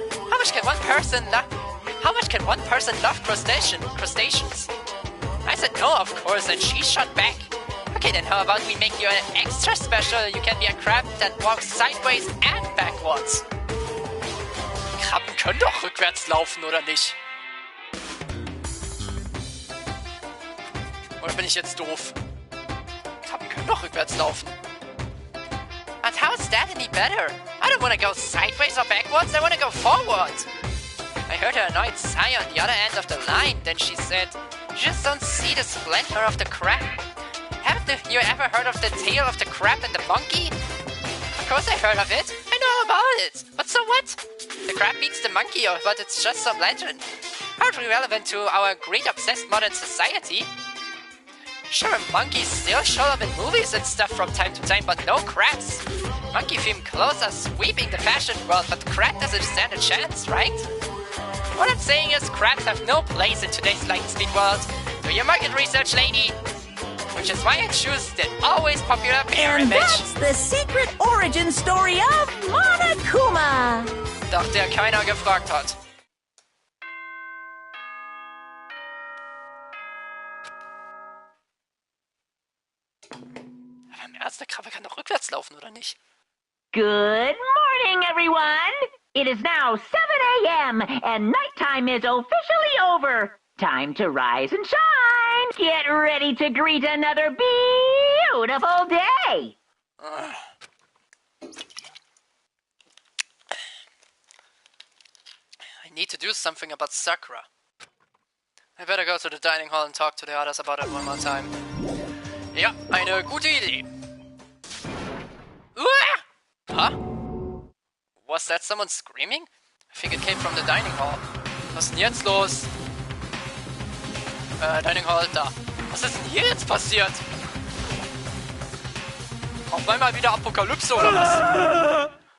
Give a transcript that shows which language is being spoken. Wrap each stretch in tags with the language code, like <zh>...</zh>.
<en>How much can one person love crustaceans? I said no, of course, and she shot back. Okay, then how about we make you an extra special? You can be a crab that walks sideways and backwards.</en> <de>Krabben können doch rückwärts laufen, oder nicht? Oder bin ich jetzt doof? Krabben können doch rückwärts laufen.</de> <en>But how is that any better? I don't want to go sideways or backwards, I want to go forward. I heard her annoyed sigh on the other end of the line, then she said, "You just don't see the splendor of the crab. Haven't you ever heard of the tale of the crab and the monkey?" Of course I heard of it. I know all about it. But so what? The crab beats the monkey, but it's just some legend. Hardly relevant to our great obsessed modern society. Sure, monkeys still show up in movies and stuff from time to time, but no crabs. Monkey-themed clothes are sweeping the fashion world, but crab doesn't stand a chance, right? What I'm saying is crabs have no place in today's lightspeed world. Do your market research, lady. Which is why I choose the always popular bear And image. that's the secret origin story of Monokuma.</en> <de>Doch der keiner gefragt hat. Aber im Ernst, der Krabbe kann doch rückwärts laufen, oder nicht?</de> <en>Good morning, everyone! It is now 7 a.m., and nighttime is officially over. Time to rise and shine! Get ready to greet another beautiful day! I need to do something about Sakura. I better go to the dining hall and talk to the others about it one more time.</en> <de>Ja, eine gute Idee. Uah! Huh?</de> <en>Was that someone screaming? I think it came from the dining hall.</en> <de>Was ist denn jetzt los?</de> <en>Dining hall, da.</en> <de>Was ist denn hier jetzt passiert? Auf einmal wieder Apokalypse oder was?</de>